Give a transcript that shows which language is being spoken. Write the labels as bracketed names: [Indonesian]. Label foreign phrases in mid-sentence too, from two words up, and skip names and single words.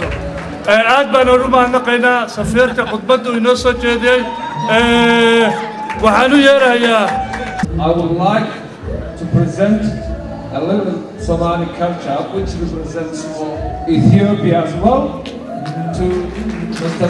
[Somali] aad baan ugu mahadnaqaynaa safiirka khudbadda inoo soo jeediyay waxaan u yeerayaa [English] I would like to present a little Somali culture which represents Ethiopia as well to Mr.